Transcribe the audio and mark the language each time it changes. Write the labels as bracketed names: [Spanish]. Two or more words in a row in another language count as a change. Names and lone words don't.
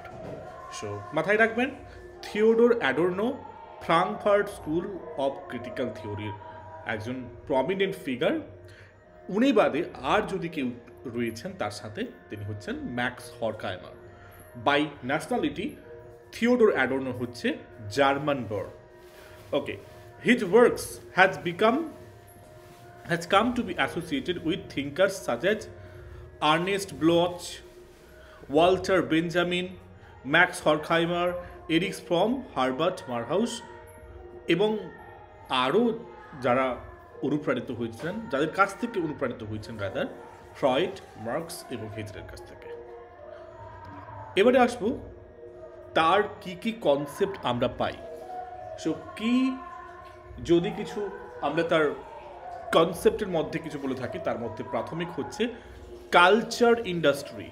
[Bangla] সো মাথায় রাখবেন, থিওডোর অ্যাডর্নো ফ্রাঙ্কফার্ট স্কুল অফ ক্রিটিক্যাল থিওরির একজন [English] prominent figure. [Bangla] উনি বাদে আর যদি কেউ রয়েছেন তার সাথে, তিনি হচ্ছেন ম্যাক্স হরখাইমার। [English] by nationality [Bangla] থিওডোর অ্যাডর্নো হচ্ছে [English] German born. [Bangla] ওকে, [English] his works has come to be associated with thinkers such as Ernest Bloch, Walter Benjamin, Max Horkheimer, Erich Fromm, Herbert Marcuse [Bangla] এবং আরও যারা অনুপ্রাণিত হয়েছিলেন, যাদের কাছ থেকে অনুপ্রাণিত হয়েছেন রাদার ফ্রয়েড, মার্কস এবং হেজলের কাছ থেকে। এবারে আসবো তার কি কি কনসেপ্ট আমরা পাই। সো কি যদি কিছু আমরা তার কনসেপ্টের মধ্যে কিছু বলে থাকি, তার মধ্যে প্রাথমিক হচ্ছে [English] culture industry.